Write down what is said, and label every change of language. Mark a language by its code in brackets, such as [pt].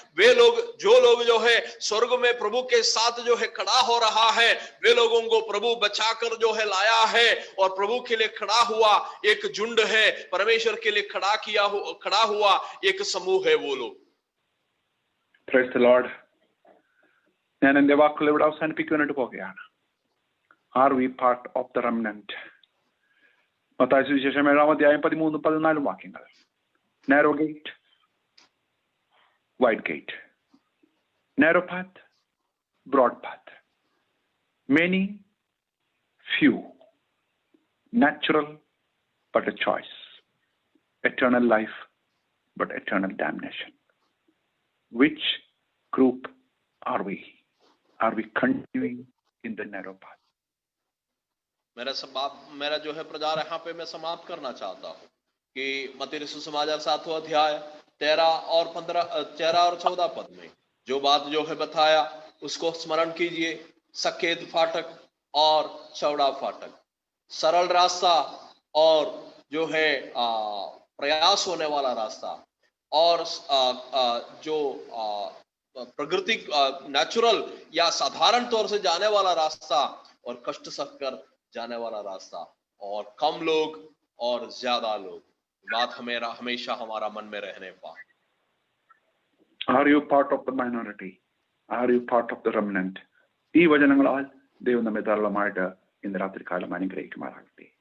[hi] वे लोग जो लोग जो है स्वर्ग में प्रभु के साथ जो है खड़ा हो रहा है, वे लोगों को प्रभु बचाकर जो है लाया है और प्रभु के लिए खड़ा हुआ एक झुंड है, परमेश्वर के लिए खड़ा हुआ एक समूह है वो लोग। [en] Praise the Lord. [ml] ഞാൻ എന്റെ വാക്കുകൾ ഇവിടെ അവസാനിപ്പിക്കുവാനായിട്ട് പോകുകയാണ്. [en] Are we part of the remnant? [ml] Mathai സുവിശേഷം 7-ാം അധ്യായം 13-14 വാക്യങ്ങൾ. [en] Narrow gate, wide gate, narrow path, broad path. Many, few, natural, but a choice. Eternal life, but eternal damnation. Which group are we? Are we continuing in the narrow path? [hi] मेरा जो है प्रचार यहाँ पे मैं समाप्त करना चाहता हूँ कि मत्ती रसूल समाचार 7वां अध्याय 13 और 14 पद में जो बात जो है बताया उसको स्मरण कीजिए। सकेत फाटक और चौड़ा फाटक, सरल रास्ता और जो है प्रयास होने वाला रास्ता, और जो प्रकृति नेचुरल या साधारण तौर से जाने वाला रास्ता, और कष्ट सहकर जाने वाला रास्ता, और कम लोग और ज्यादा लोग। बात हमेशा हमारा मन में रहने पाए। [en] Are you part of the minority? Are you part of the remnant? [ml] ഈ വചനങ്ങളാൽ ദൈവം നമ്മെ ധാരാളമായിട്ട് ഇന്ന് രാത്രികാലം അനുഗ്രഹിക്കുമാറാകട്ടെ.